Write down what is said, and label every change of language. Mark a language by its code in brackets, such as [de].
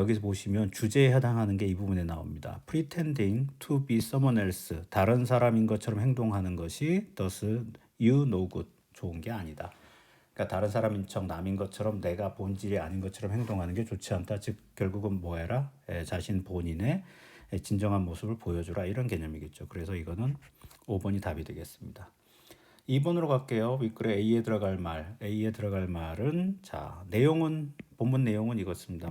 [ko] 여기서 보시면 주제에 해당하는 게 이 부분에 나옵니다. [en] Pretending to be someone else, [ko] 다른 사람인 것처럼 행동하는 것이 [en] thus you no good, [ko] 좋은 게 아니다. 그러니까 다른 사람인 척 남인 것처럼 내가 본질이 아닌 것처럼 행동하는 게 좋지 않다. 즉 결국은 뭐해라? 자신 본인의 진정한 모습을 보여주라, 이런 개념이겠죠. 그래서 이거는 5번이 답이 되겠습니다. 2번으로 갈게요. 윗글에 A에 들어갈 말은, 자, 본문 내용은 이것입니다.